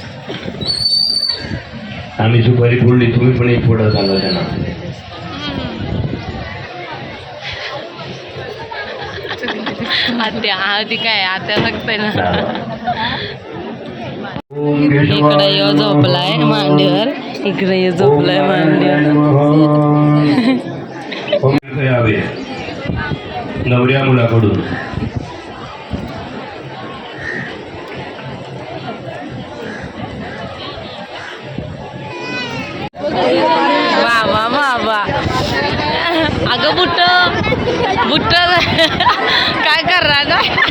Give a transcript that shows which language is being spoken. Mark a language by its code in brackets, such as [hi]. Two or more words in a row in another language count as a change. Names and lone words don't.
[mr] आम्ही सुपारी फोडली, तुम्ही पण एक फोडा सांगा त्यांना. आत्या आधी काय आत्या लागतंय ना. [sa] ओम [mr] इकडे [sa] केशवाय [mr] यो [sa] नमः. [mr] झोपलाय मांडीवर, इकडे यो [sa] ओम [mr] झोपलाय [sa] नारायणाय [mr] मांडीवर. [sa] नमः. [mr] ओम कसं यावे नवऱ्या मुलाकडून. वा वा वा वा. अगं बुट्ट काय करणार ना.